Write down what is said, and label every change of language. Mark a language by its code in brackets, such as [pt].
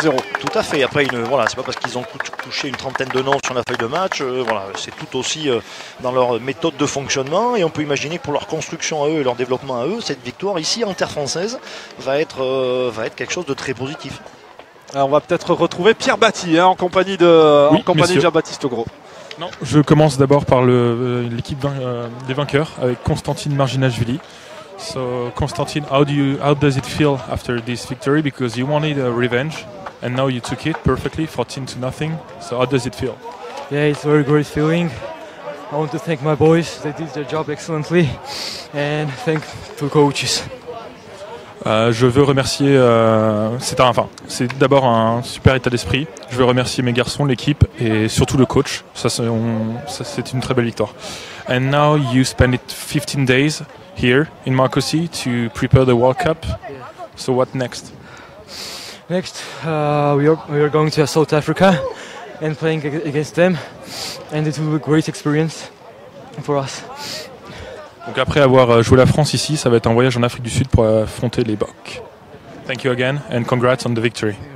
[fr] Tout à fait, après voilà, c'est pas parce qu'ils ont touché une trentaine de noms sur la feuille de match, voilà, c'est tout aussi dans leur méthode de fonctionnement, et on peut imaginer que pour leur construction à eux et leur développement à eux, cette victoire ici en terre française va être quelque chose de très positif. Alors on va peut-être retrouver Pierre Batti en compagnie de Jean-Baptiste Gros. Non, je commence d'abord par l'équipe des vainqueurs avec Constantine Marginashvili. [en] So Constantine, how does it feel after this victory? Because you wanted a revenge and now you took it perfectly, 14-0. So how does it feel? Yeah, it's a very great feeling. I want to thank my boys, they did their job excellently, and thank the coaches. [fr] Je veux remercier, c'est d'abord un super état d'esprit. Je veux remercier mes garçons, l'équipe et surtout le coach. Ça c'est une très belle victoire. [en] And now you spend it 15 days here in Marcoussis to prepare the World Cup. So what next? Next, we are going to South Africa and playing against them, and it will be a great experience for us. [fr] Donc après avoir joué la France ici, ça va être un voyage en Afrique du Sud pour affronter les Bocs. [en] Thank you again and congrats on the victory.